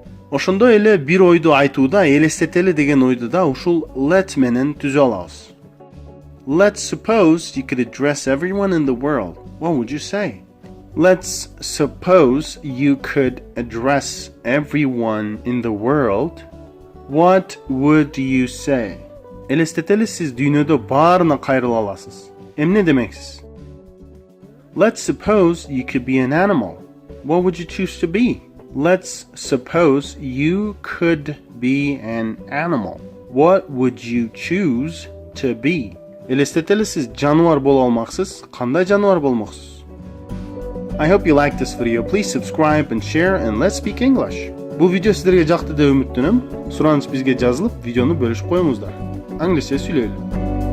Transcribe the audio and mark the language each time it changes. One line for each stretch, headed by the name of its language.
Kyrgyz: Ошондой эле бир ойду айтууда элестетели деген ойду да ушул let менен түзө алабыз.
English: Let's suppose you could address everyone in the world. What would you say? Let's suppose you could address everyone in the world. What would you say?
Kyrgyz: Элестетели сиз дүйнөдө баарына кайрыла аласыз. Эмне демексиз?
English: Let's suppose you could be an animal. What would you choose to be? Let's suppose you could be an animal. What would you choose to be?
Kyrgyz: Элестетели сиз жануар боло алмаксыз, кандай жануар болмоксуз?
English: I hope you liked this video. Please subscribe and share and let's speak English.
Kyrgyz: Бул видео сиздерге жакты деп үмүттөнөм. Сураныч бизге жазылып, видеону бөлүшүп коюңуздар. Англисче сүйлөйлү.